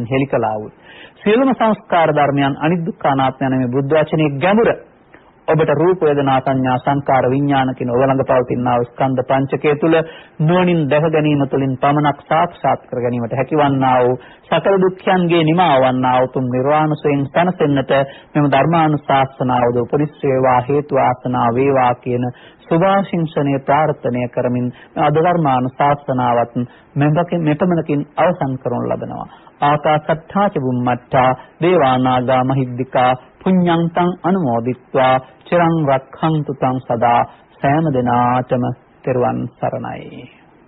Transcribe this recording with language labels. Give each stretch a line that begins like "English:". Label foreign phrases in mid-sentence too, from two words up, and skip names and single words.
Sinhala: හෙලිකලා වූ සියලුම සංස්කාර ධර්මයන් අනිදුක්ඛ අනාත්ම යන මේ බුද්ධ වචනේ ගැඹුර ඔබට රූප වේදනා සංඥා සංකාර විඥාන කියන ඔබ ළඟ පවතිනා ස්කන්ධ පංචකය තුල නුවණින් දැක ගැනීම තුළින් පමණක් සාක්ෂාත් කර ගැනීමට හැකිවන්නා වූ සකල දුක්ඛයන්ගේ නිමාවන්නා වූ තුන් නිර්වාණසයෙන් සැනසෙන්නට මෙම ධර්මානුශාසනාවද උපරිස් වේවා හේතු වාසනා වේවා කියන සුභාශිංසනීය ප්‍රාර්ථනා කරමින් අද ධර්මානුශාසනාවත් මෙපමණකින් අවසන් කරනු ලබනවා.
Pali: ආකාශත්තා ච බුම්මත්තා දේවානාගා මහිද්దికා පුඤ්ඤන්තං අනුමෝදිත්වා චිරං රක්ඛන්තු තං සදා
Sinhala: සෑම දිනාටම තෙරුවන් සරණයි.